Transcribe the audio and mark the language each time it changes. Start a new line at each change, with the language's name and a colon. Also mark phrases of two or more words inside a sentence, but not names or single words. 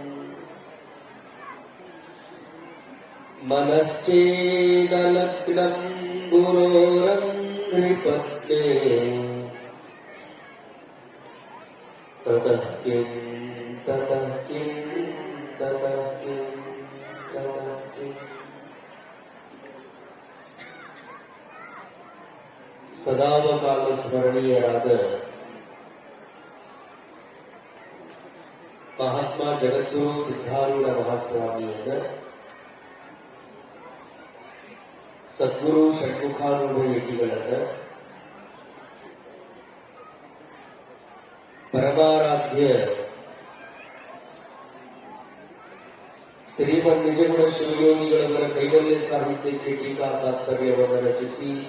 Sanskrit: ಮನಶ್ಚೇದಲಗ್ನಂ ಗುರೋರಂಘ್ರಿಪತ್ನೇ ತತಃ ಕಿಂ ತತಃ ಕಿಂ ತತಃ ಕಿಂ ತತಃ ಕಿಂ.
Kannada: ಸದಾವಕಾಲ ಸ್ಮರಣೀಯರಾದ ಮಹಾತ್ಮ ಜಗದ್ಗುರು ಸಿದ್ಧಾರೂಢ ಮಹಾಸ್ವಾಮಿಯರ ಸದ್ಗುರು ಷಣ್ಮುಖಾರೂಢ ಯತಿಗಳನ್ನ ಪರಮಾರಾಧ್ಯ ಶ್ರೀಮನ್ ನಿಜಗುಣ ಶಿವಯೋಗಿಗಳವರ ಕೈವಲ್ಯ ಸಾಹಿತ್ಯಕ್ಕೆ ಟೀಕಾ ತಾತ್ಪರ್ಯವನ್ನು ರಚಿಸಿ